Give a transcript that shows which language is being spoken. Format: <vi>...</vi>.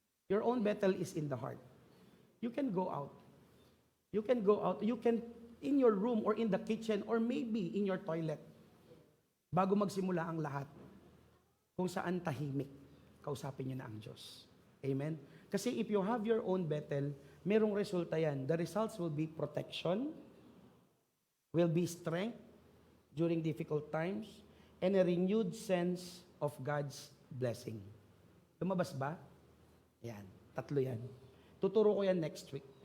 <en>Your own Bethel is in the heart. You can go out. You can go out. You can, in your room or in the kitchen or maybe in your toilet.</en> <tl>Bago magsimula ang lahat, kung saan tahimik, kausapin niyo na ang Diyos.</tl> <en>Amen? Kasi if you have your own Bethel,</en> <tl>merong resulta yan.</tl> <en>The results will be protection, will be strength during difficult times, and a renewed sense of God's blessing.</en> <tl>Lumabas ba? Yan. Tatlo yan. Tuturo ko yan</tl> <en>next week.</en>